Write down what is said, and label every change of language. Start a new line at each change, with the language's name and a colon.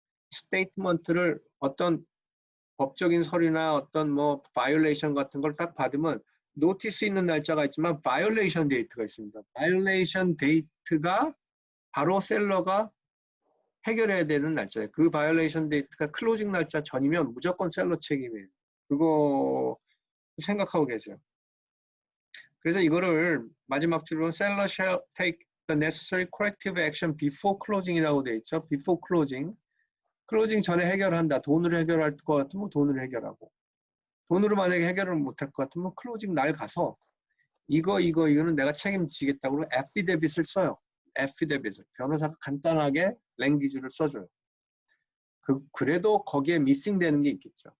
Korean: 스테이트먼트를 어떤 법적인 서류나 어떤 뭐 바이올레이션 같은 걸 딱 받으면 노티스 있는 날짜가 있지만 바이올레이션 데이트가 있습니다. 바이올레이션 데이트가 바로 셀러가 해결해야 되는 날짜예요. 그 바이올레이션 데이트가 클로징 날짜 전이면 무조건 셀러 책임이에요. 그거 생각하고 계세요. 그래서 이거를 마지막 줄로
English: seller shall take the necessary corrective action before closing
Korean: 이라고 돼 있죠. before closing. 클로징 전에 해결한다. 돈으로 해결할 것 같으면 돈으로 해결하고 돈으로 만약에 해결을 못할 것 같으면 클로징 날 가서 이거는 내가 책임지겠다고 애피데빗을 써요. 애피데빗을. 변호사가 간단하게 랭귀지를 써줘요. 그래도 거기에 미싱 되는 게 있겠죠.